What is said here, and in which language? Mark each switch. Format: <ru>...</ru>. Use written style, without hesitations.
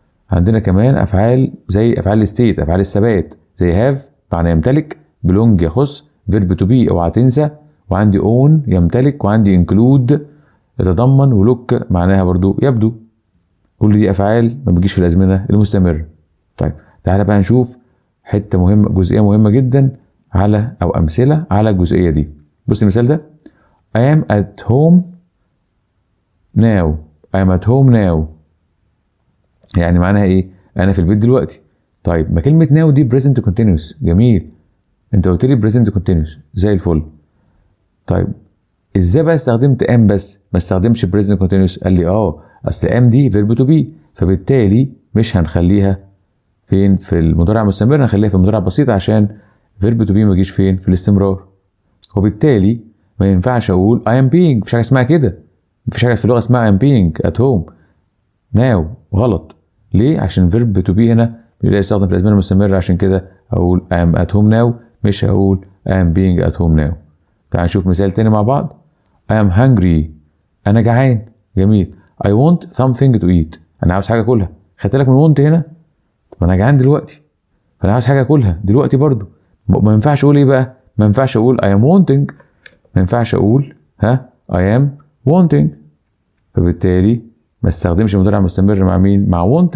<ar>عندنا كمان افعال زي افعال الستيت، افعال الثبات زي have معنى يمتلك، belong يخص، verb to be اوعى تنسى، وعندي own يمتلك، وعندي include يتضمن، ولوك معناها برضو يبدو. كل دي افعال ما بتجيش في الازمنه المستمره. طيب تعالى بقى نشوف حته مهمه، جزئيه مهمه جدا على او امثله على الجزئيه دي.</ar> <en>بص المثال ده I am at home now. I am at home now</en> <ar>يعني معناها ايه؟ انا في البيت دلوقتي. طيب ما كلمه now دي</ar> <en>present continuous،</en> <ar>جميل، انت قلت لي present continuous زي الفل. طيب ازاي بقى استخدمت am بس ما استخدمش present continuous؟ قال لي اصل am دي verb to be، فبالتالي مش هنخليها فين في المضارع المستمر، هنخليها في المضارع البسيط عشان verb to be ما يجيش فين في الاستمرار. وبالتالي ما ينفعش اقول I am being، مفيش حاجه اسمها كده، مفيش حاجه في اللغه اسمها</ar> <en>I am being at home now،</en> <ar>غلط. ليه؟ عشان verb to be هنا لا يستخدم في الازمنه المستمره، عشان كده اقول</ar> <en>I am at home now،</en> <ar>مش هقول</ar> <en>I am being at home now.</en> <ar>تعال نشوف مثال تاني مع بعض.</ar> <en>I am hungry</en> <ar>انا جعان، جميل.</ar> <en>I want something to eat</en> <ar>انا عاوز حاجه اكلها، خدت بالك من want هنا؟ طب انا جعان دلوقتي فانا عاوز حاجه اكلها دلوقتي برضو. ما ينفعش اقول ايه بقى؟ ما ينفعش اقول</ar> <en>I am wanting،</en> <ar>ما ينفعش اقول I am wanting، فبالتالي ما استخدمش المضارع المستمر مع مين؟ مع want.</ar>